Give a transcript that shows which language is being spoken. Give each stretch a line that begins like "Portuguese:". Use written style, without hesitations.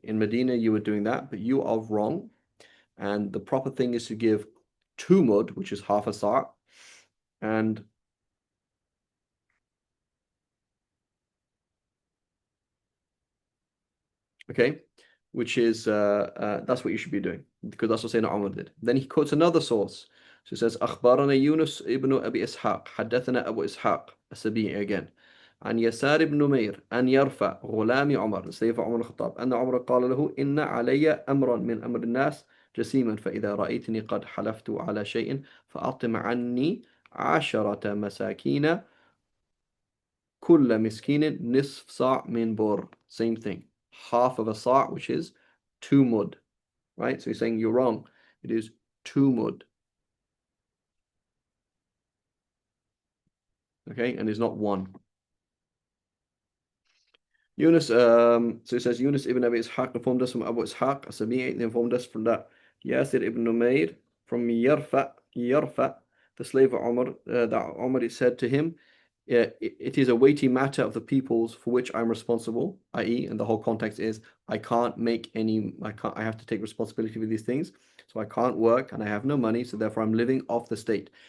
English: In Medina, you were doing that, but you are wrong. And the proper thing is to give 2 mud, which is half a sa', and okay, which is that's what you should be doing because that's what Sayyidina Umar did. Then he quotes another source. So he says,
Arabic: أخبرنا يونس ابن أبي إسحاق حدثنا أبو إسحاق السبيعي again عن يسار بن نمير أن يرفع غلام عمر سيف عمر الخطاب أن عمر قال له إن علي أمرا من أمر الناس جسيما فإذا رأيتني قد حلفت على شيء فأطم عني 10 مساكين كل مسكين نصف صاع من بر.
English: Same thing. Half of a sa', which is 2 mud. Right? So he's saying you're wrong. It is 2 mud. Okay? And it's not 1. Yunus, so it says Yunus ibn Abi Ishaq informed us from Abu Ishaq as-Sabi'i. They informed us from that Yasir ibn Numayr from Yarfa, the slave of Umar, that Umar said to him, it is a weighty matter of the peoples for which I'm responsible, i.e., and the whole context is I have to take responsibility for these things, so I can't work and I have no money, so therefore I'm living off the state.